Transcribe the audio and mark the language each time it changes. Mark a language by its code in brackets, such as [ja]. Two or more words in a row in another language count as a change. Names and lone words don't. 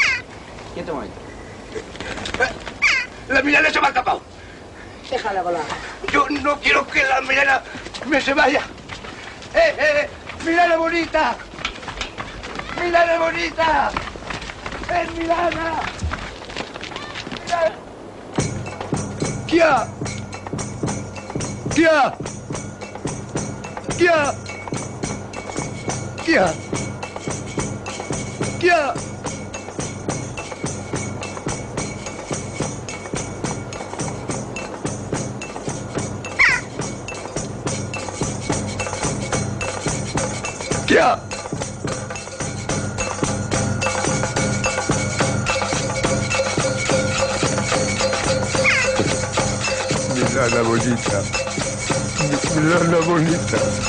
[es] Quieto un momento. La Milana se me ha escapado. Déjala volar. Yo no quiero que la Milana me se vaya. Milana bonita. Milana bonita. Es Milana. Kia. Kia! Kia! Kia! Kia! Kia! Milana bonita. Milana bonita.